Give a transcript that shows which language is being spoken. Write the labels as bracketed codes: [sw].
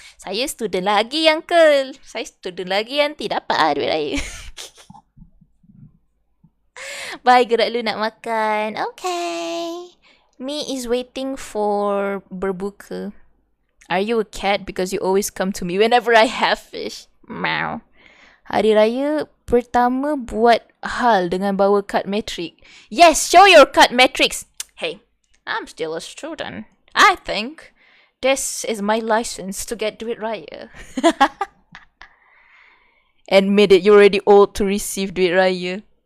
[ms] Saya student lagi uncle. Saya student lagi auntie. Dapat duit raya. [en] Bye, [ms] gerak lu nak makan. [en] Okay. Me is waiting for berbuka. Are you a cat? Because you always come to me whenever I have fish. Meow. [ms] Hari Raya pertama buat hal dengan bawa kad metrik. [en] Yes, show your card metrics. Hey, I'm still a student. I think this is my license to get duit raya. Admit it, you're already old to receive duit raya.